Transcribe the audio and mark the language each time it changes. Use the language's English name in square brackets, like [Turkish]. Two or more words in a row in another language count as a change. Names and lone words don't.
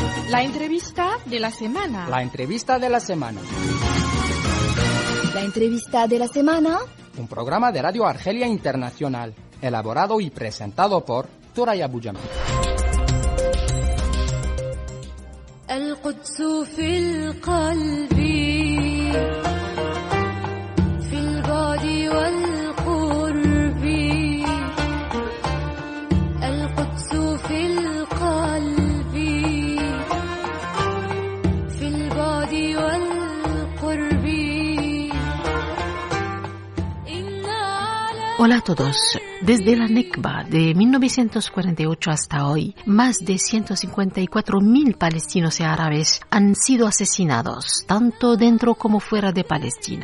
[Spanish] La entrevista de la semana. La entrevista de la semana. La entrevista de la semana. Un programa de Radio Argelia Internacional, elaborado y presentado por Thoraya Boujami. [Arabic] القدس في القلب في البعد والقرب القدس في القلب في البعد والقرب. [Spanish] Hola a todos. Desde la Nakba de 1948 hasta hoy, más de 154.000 palestinos y árabes han sido asesinados, tanto dentro como fuera de Palestina.